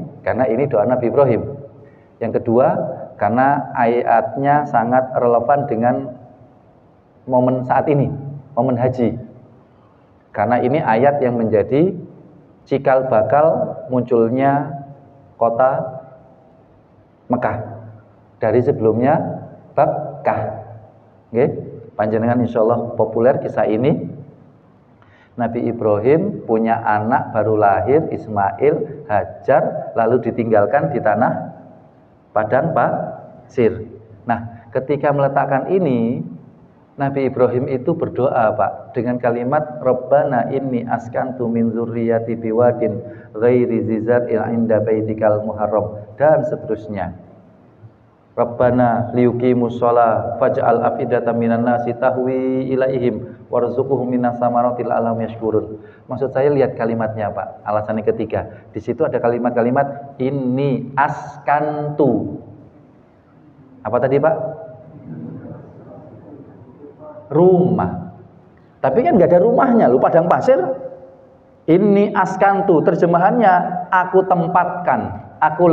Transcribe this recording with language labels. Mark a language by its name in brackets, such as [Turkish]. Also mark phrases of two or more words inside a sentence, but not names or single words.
[Indonesian] Karena ini doa Nabi Ibrahim. Yang kedua, karena ayatnya sangat relevan dengan momen saat ini, momen haji. Karena ini ayat yang menjadi cikal bakal munculnya kota Mekah. Dari sebelumnya Bakkah. Okay? Panjenengan insyaallah populer kisah ini. Nabi Ibrahim punya anak baru lahir, Ismail, Hajar, lalu ditinggalkan di tanah padang pasir. Nah, ketika meletakkan ini, Nabi Ibrahim itu berdoa, Pak, dengan kalimat [Arabic] ربنا إني أسكنت من ذريتي بواد غير ذي زرع عند بيتك المحرم [Indonesian] dan seterusnya. [Arabic] ربنا ليقيموا الصلاة فاجعل أفئدة من الناس تهوي إليهم وارزقهم من الثمرات لعلهم يشكرون. [Indonesian] Maksud saya lihat kalimatnya, Pak. Alasannya ketiga. Di situ ada kalimat-kalimat [Arabic] إني أسكنت. [Indonesian] Apa tadi, Pak? Rumah. Tapi kan nggak ada rumahnya, lu padang pasir. [Arabic] إني أسكنت, [Indonesian] terjemahannya aku tempatkan, aku letakkan.